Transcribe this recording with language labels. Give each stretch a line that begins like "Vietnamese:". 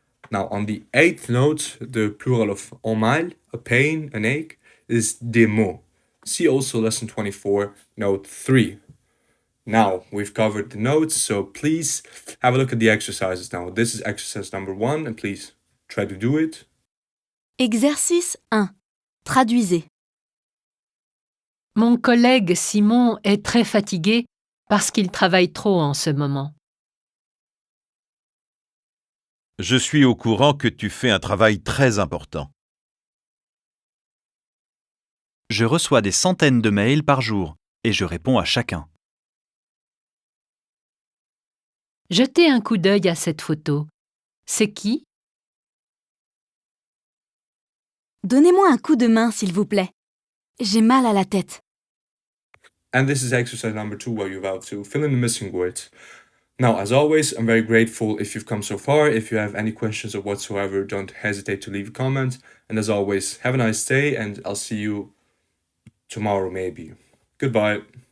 English: Now, on the eighth note, the plural of un mal, a pain, an ache, is des maux. See also lesson 24, note 3. Now, we've covered the notes, so please have a look at the exercises now. This is exercise number 1, and please try to do it.
French: Exercice 1. Traduisez. Mon collègue Simon est très fatigué parce qu'il travaille trop en ce moment. Je suis au courant que tu fais un travail très important. Je reçois des centaines de mails par jour et je réponds à chacun. Jetez un coup d'œil à cette photo. C'est qui? Donnez-moi un coup de main, s'il vous plaît. J'ai mal à la tête.
English: And this is exercise number 2 where you're about to fill in the missing words. Now, as always, I'm very grateful if you've come so far. If you have any questions or whatsoever, don't hesitate to leave a comment. And as always, have a nice day, and I'll see you tomorrow maybe. Goodbye.